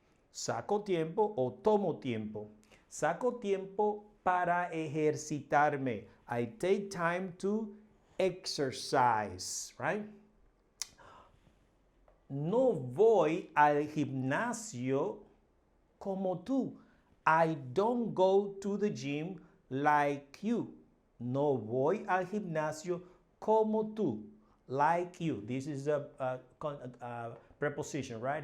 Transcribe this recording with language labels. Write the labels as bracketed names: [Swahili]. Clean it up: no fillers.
[Spanish] Saco tiempo o tomo tiempo. Saco tiempo para ejercitarme. [English] I take time to exercise, right? [Spanish] No voy al gimnasio como tú. [English] I don't go to the gym like you. [Spanish] No voy al gimnasio como tú. [English] Like you. This is a preposition, right?